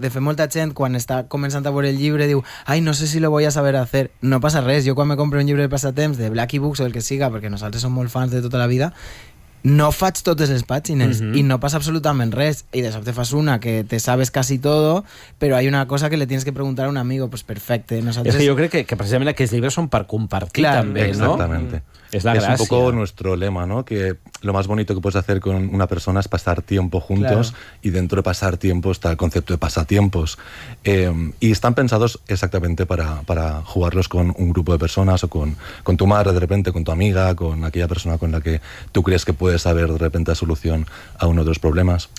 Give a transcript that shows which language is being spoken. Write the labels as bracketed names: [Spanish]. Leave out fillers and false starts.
[Catalan] De fet, molta gent, quan està començant a veure el llibre, diu, ai, [Spanish] no sé si lo voy a saber hacer. [Catalan] No passa res. Jo quan me compro un llibre de passatemps, de Blacky Books o el que siga, perquè nosaltres som molt fans de tota la vida, no faig totes les pàgines i no passa absolutament res. I de sobte fas una que [Spanish] te sabes casi todo, però hay una cosa que le tienes que preguntar a un amigo. [Catalan] Pues perfecte. Nosaltres... Es que jo crec que precisament aquests llibres són per compartir, [Spanish] claro, [Catalan] també, [Spanish] exactamente. No? Exactamente. [Catalan] És la gràcia. [Spanish] És un poco nuestro lema, ¿no? Que lo más bonito que puedes hacer con una persona es pasar tiempo juntos, claro. Y dentro de pasar tiempo está el concepto de pasatiempos. Y están pensados exactamente para jugarlos con un grupo de personas o con tu madre, de repente, con tu amiga, con aquella persona con la que tú crees que puedes saber de repente la solución a uno de los problemas.